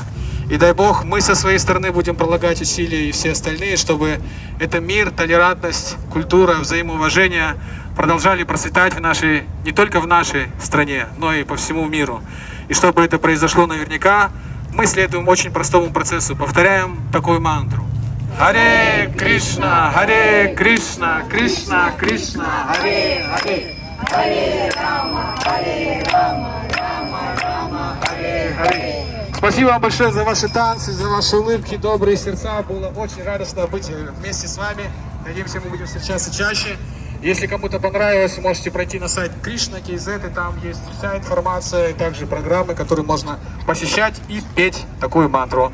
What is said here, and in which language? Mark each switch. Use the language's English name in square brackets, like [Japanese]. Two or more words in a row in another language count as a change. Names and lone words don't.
[Russian] И дай Бог, мы со своей стороны будем прилагать усилия и все остальные, чтобы это мир, толерантность, культура, взаимоуважение продолжали процветать не только в нашей стране, но и по всему миру. И чтобы это произошло наверняка, мы следуем очень простому процессу. Повторяем такую мантру. [Sanskrit] हरे कृष्ण हरे कृष्ण कृष्ण कृष्ण हरे हरे. हरे राम हरे राम राम राम हरे हरे. [Russian] Спасибо вам большое за ваши танцы, за ваши улыбки, добрые сердца. Было очень радостно быть вместе с вами. Надеемся, мы будем встречаться чаще. Если кому-то понравилось, можете пройти на сайт Krishna.kz, и там есть вся информация, и также программы, которые можно посещать и петь такую мантру.